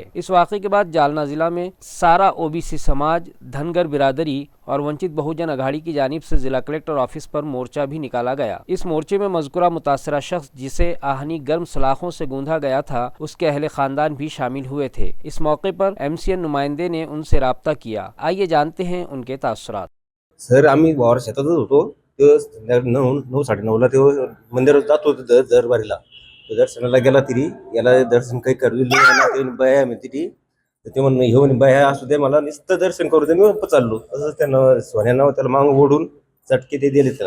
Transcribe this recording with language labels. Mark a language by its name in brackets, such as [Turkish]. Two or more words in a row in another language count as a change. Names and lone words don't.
[Urdu] اس واقعے کے بعد جالنہ ضلع میں سارا او بی سی سماج، دھنگر برادری اور ونچت بہوجن اگھاڑی کی جانب سے ضلع کلکٹر آفس پر مورچہ بھی نکالا گیا۔ اس مورچے میں مذکورہ متاثرہ شخص جسے آہنی گرم سلاخوں سے گوندھا گیا تھا، اس کے اہل خاندان بھی شامل ہوئے تھے۔ اس موقع پر MCN نمائندے نے ان سے رابطہ کیا۔ آئیے جانتے ہیں ان کے تاثرات۔ [Marathi] सर आम्ही वावर शेतातच होतो, ते 9:30ला ते मंदिरात जात होतो दरबारीला. दर्शनाला गेला तरी याला दर्शन काही करविले नाही, ते बाया म्हणते ती ते म्हणून घेऊन बाया असू दे, मला नुसतं दर्शन करू दे, मी चाललो. तसंच त्यानं सोन्यानं त्याला मागं ओढून चटके ते दिले त्याला.